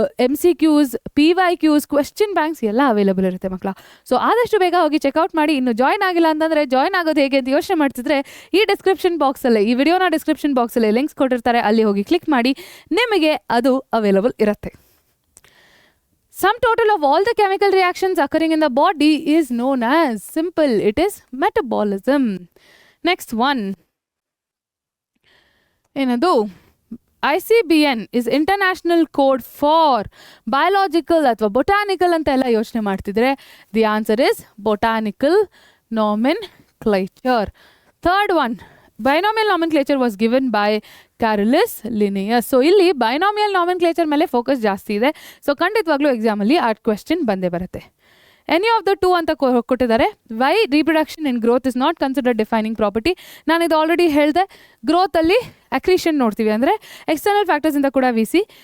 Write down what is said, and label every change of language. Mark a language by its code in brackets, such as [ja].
[kn] MCQs, PYQs, question banks ಎಲ್ಲ available ಇರುತ್ತೆ ಮಕ್ಕಳ. ಸೊ ಆದಷ್ಟು ಬೇಗ ಹೋಗಿ ಚೆಕ್ಔಟ್ ಮಾಡಿ. ಇನ್ನು ಜಾಯ್ನ್ ಆಗಿಲ್ಲ ಅಂತಂದರೆ ಜಾಯ್ನ್ ಆಗೋದು ಹೇಗೆ ಅಂತ ಯೋಚನೆ ಮಾಡ್ತಿದ್ರೆ ಈ ಡಿಸ್ಕ್ರಿಪ್ಷನ್ ಬಾಕ್ಸಲ್ಲೇ, ಈ ವಿಡಿಯೋನ ಡಿಸ್ಕ್ರಿಪ್ಷನ್ ಬಾಕ್ಸಲ್ಲಿ ಲಿಂಕ್ಸ್ ಕೊಟ್ಟಿರ್ತಾರೆ, ಅಲ್ಲಿ ಹೋಗಿ ಕ್ಲಿಕ್ ಮಾಡಿ, ನಿಮಗೆ ಅದು ಅವೈಲೇಬಲ್ ಇರುತ್ತೆ. [en] Sum total of all the chemical reactions occurring in the body is known as, simple, it is metabolism. Next one. [kn] ಏನದು [en] ICBN is international code for biological ಅಥವಾ botanical [kn] ಅಂತ ಎಲ್ಲ ಯೋಚನೆ ಮಾಡ್ತಿದ್ರೆ [en] the answer is botanical nomenclature. Third one, binomial nomenclature was given by Carolus Linnaeus. [kn] So ಇಲ್ಲಿ binomial ನಾಮೆನ್ಕ್ಲೇಚರ್ ಮೇಲೆ focus ಜಾಸ್ತಿ ಇದೆ. ಸೊ ಖಂಡಿತವಾಗ್ಲೂ ಎಕ್ಸಾಮಲ್ಲಿ ಆ ಕ್ವೆಶ್ಚನ್ ಬಂದೇ ಬರುತ್ತೆ. [en] any of the two [kn] ಅಂತ ಕೊಟ್ಟಿದ್ದಾರೆ. [en] Why reproduction in growth is not considered defining property. [kn] ನಾನು ಇದು ಆಲ್ರೆಡಿ ಹೇಳಿದೆ. ಗ್ರೋತಲ್ಲಿ ಅಕ್ರೀಷನ್ ನೋಡ್ತೀವಿ, ಅಂದರೆ ಎಕ್ಸ್ಟರ್ನಲ್ ಫ್ಯಾಕ್ಟರ್ಸಿಂದ ಕೂಡ ವಿಸಿ.